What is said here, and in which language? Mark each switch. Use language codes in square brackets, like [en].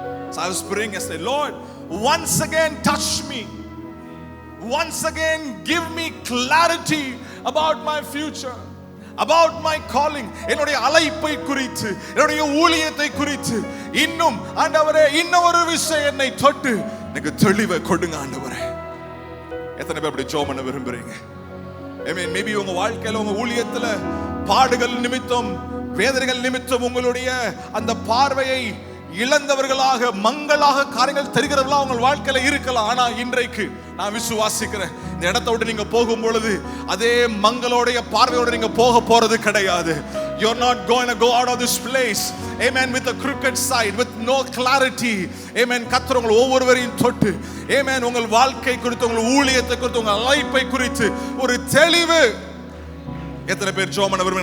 [en] So I was praying and said, Lord, once again touch me. Once again give me clarity about my future, about my calling. [ta] என்னுடைய அழைப்பை குறித்து, என்னுடைய ஊழியத்தை குறித்து இன்னும் ஆண்டவரே இன்னொரு விஷயம் என்னை தொட்டு எனக்கு தெளிவை கொடுங்க ஆண்டவரே. எத்தனை பேர் அப்படி ஜெபம் பண்ண விரும்புறீங்க? ஆமென். மேபி உங்க வாழ்க்கையில உங்க ஊழியத்துல பாடுகள் நிமித்தம், வேதனைகள் நிமித்தம் உங்களுடைய அந்த பார்வையை இழந்தவர்களாக, மங்களாக காரியங்கள் தெரிகிறவர்களா உங்கள் வாழ்க்கையில இருக்கலாம். ஆனா இன்றைக்கு நான் விசுவாசிக்கிறேன், இந்த இடத்தை விட்டு நீங்க போகும் பொழுது அதே மங்களோடைய பார்வையோட நீங்க போக போறது கிடையாது. [en] You're not going to go out of this place, amen, with a crooked side, with no clarity. Amen. [ta] கர்த்தர் உங்கள் ஒவ்வொருவரையும் தொட்டு, amen, உங்கள் வாழ்க்கை குறித்து, உங்கள் ஊழியத்தை குறித்து, உங்கள் அழைப்பை குறித்து ஒரு தெளிவு. எத்தனை பேர் ஜெபம் பண்ண விரும்புறீங்க?